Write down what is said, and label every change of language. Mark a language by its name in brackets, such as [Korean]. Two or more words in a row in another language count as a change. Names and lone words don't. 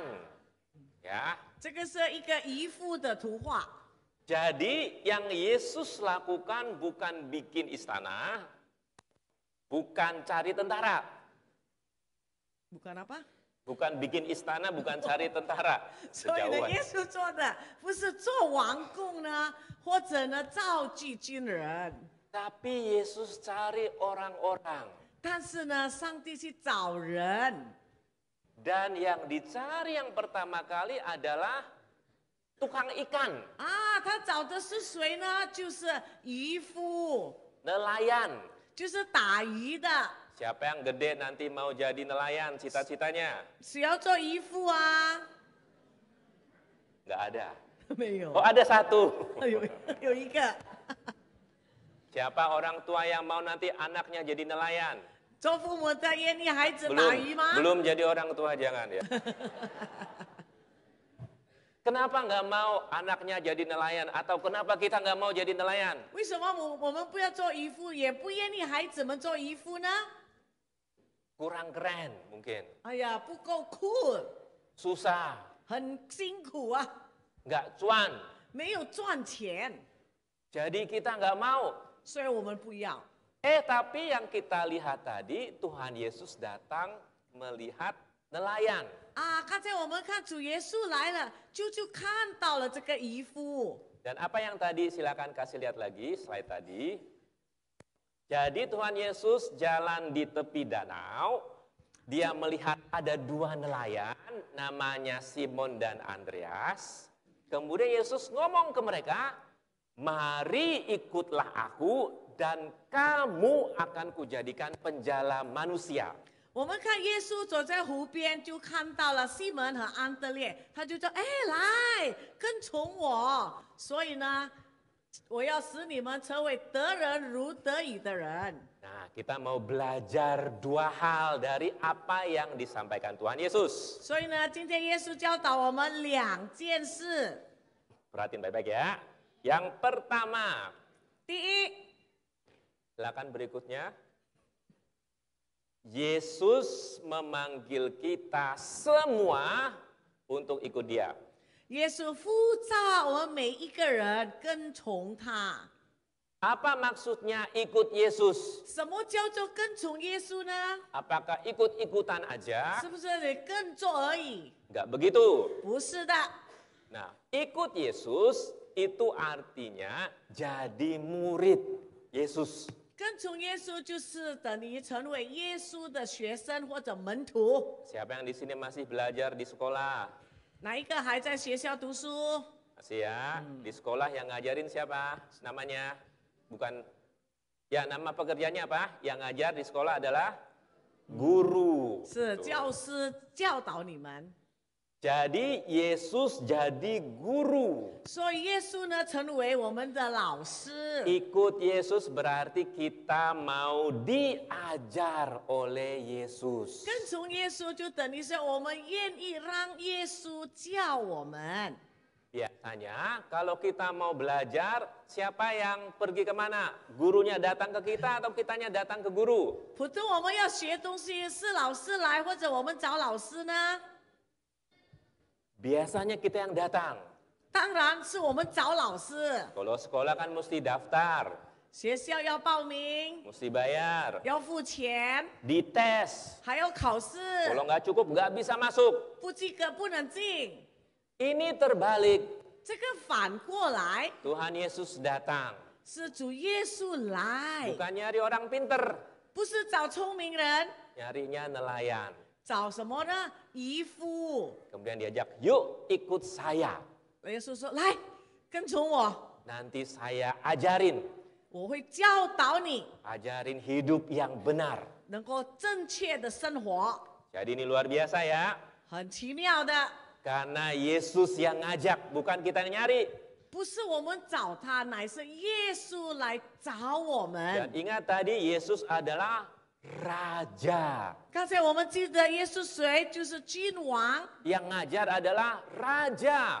[Indonesian] Ya. [Chinese] 这个是一个渔夫的图画。 [Indonesian] Jadi yang Yesus lakukan bukan bikin istana, bukan cari tentara. bukan apa？ Bukan bikin istana, bukan cari tentara. [Chinese] 所以呢， [Indonesian] Kejauhan. [Chinese] 耶稣做的不是做王宫呢，或者呢召集军人， [Indonesian] Tapi Yesus cari orang-orang. [Chinese] 但是呢，上帝去找人。 [Indonesian] Dan yang dicari yang pertama kali adalah tukang ikan, [Chinese] 啊，他找的是谁呢？就是渔夫， [Indonesian] nelayan. [Chinese] 就是打鱼的。 [Indonesian] Siapa yang gede nanti mau jadi nelayan cita-citanya? [Chinese] 谁要做渔夫啊？ [Indonesian] Nggak ada. [Chinese] 没有 [Indonesian] Oh, ada satu. [Chinese] 有一个 [Indonesian] Siapa orang tua yang mau nanti anaknya jadi nelayan? [Chinese] 做父母的愿意孩子打鱼吗？ [Indonesian] Belum jadi orang tua, jangan ya. Kenapa nggak mau anaknya jadi nelayan? Atau kenapa kita nggak mau jadi nelayan? [Chinese] 为什么我们不要做渔夫，也不愿意孩子们做渔夫呢？ [Indonesian] Kurang keren mungkin. [Chinese] 哎呀，不够酷， [Indonesian] Susah, [Chinese] 很辛苦啊， [Indonesian] nggak cuan. [Chinese] 没有赚钱。 [Indonesian] Jadi kita nggak mau. [Chinese] 所以我们不要。 [Indonesian] Tapi yang kita lihat tadi, Tuhan Yesus datang melihat nelayan. [Chinese] 啊，刚才我们看主耶稣来了，就看到了这个渔夫。 [Indonesian] Dan apa yang tadi, silakan kasih lihat lagi slide tadi. Jadi Tuhan Yesus jalan di tepi danau, dia melihat ada dua nelayan, namanya Simon dan Andreas. Kemudian Yesus ngomong ke mereka, mari ikutlah aku dan kamu akan kujadikan penjala manusia. [Chinese] 我们看耶稣走在湖边，就看到了西门和安德烈，他就说：“哎，来跟从我。” 所以呢，我要使你们成为得人如得己的人。 [Indonesian] Nah, kita mau belajar dua hal dari apa yang disampaikan Tuhan Yesus. [Chinese] 所以呢，今天耶稣教导我们两件事。 [Indonesian] Perhatiin baik-baik ya. Yang pertama, [Chinese] 第一， [Indonesian] silakan berikutnya. Yesus memanggil kita semua untuk ikut Dia. [Chinese] 耶稣呼召我们每一个人跟从他。 [Indonesian] Apa maksudnya ikut Yesus? [Chinese] 什么叫做跟从耶稣呢？ [Indonesian] Apakah ikut-ikutan aja? [Chinese] 是不是你跟做而已？ [Indonesian] Enggak begitu. [Chinese] 不是的， [Indonesian] Nah, ikut Yesus itu artinya jadi murid Yesus. [Chinese] 跟从耶稣就是等于成为耶稣的学生或者门徒。 [Indonesian] Siapa yang di sini masih belajar di sekolah? 哪一个还在学校读书？ Masih ya? Di sekolah yang ngajarin siapa namanya? Bukan, ya nama pekerjaannya apa? Yang ngajar di sekolah adalah guru. [Chinese] 是教师教导你们。 [Indonesian] Jadi Yesus jadi guru. [Chinese] 所以耶稣呢，成为我们的老师。 [Indonesian] Ikut Yesus berarti kita mau diajar oleh Yesus. [Chinese] 跟从耶稣就等于是我们愿意让耶稣教我们。 [Indonesian] Biasanya kalau kita mau belajar, siapa yang pergi kemana? Gurunya datang ke kita atau kitanya datang ke guru? [Chinese] 普通我们要学东西，是老师来，或者我们找老师呢？ [Indonesian] Biasanya kita yang datang. [Chinese] 当然是我们找老师。 [Indonesian] Kalau sekolah kan mesti daftar, [Chinese] 学校要报名， [Indonesian] mesti bayar, [Chinese] 要付钱， [Indonesian] dites. [Chinese] 还要考试， [Indonesian] Kalau nggak cukup nggak bisa masuk. [Chinese] 不及格不能进。 [Indonesian] Ini terbalik. [Chinese] 这个反过来 [Indonesian] Tuhan Yesus datang. [Chinese] 是主耶稣来， [Indonesian] Bukan nyari orang pinter, [Chinese] 不是找聪明人， [Indonesian] nyarinya nelayan. [Chinese] 找什么呢？渔夫。 [Indonesian] Kemudian diajak, yuk ikut saya. [Chinese] 耶稣说：“来，跟从我， [Indonesian] Nanti saya ajarin. [Chinese] 我会教导你， [Indonesian] Ajarin hidup yang benar. [Chinese] 能够正确的生活。 [Indonesian] Jadi ini luar biasa ya. [Chinese] 很奇妙的， [Indonesian] Karena Yesus yang ngajak, bukan kita yang nyari. [Chinese] 不是我们找他，乃是耶稣来找我 [Indonesian] Dan [Chinese] 们。 [Indonesian] ingat tadi Yesus adalah raja. [Chinese] 刚才我们记得耶稣谁？就是君王， [Indonesian] Yang ngajar adalah raja.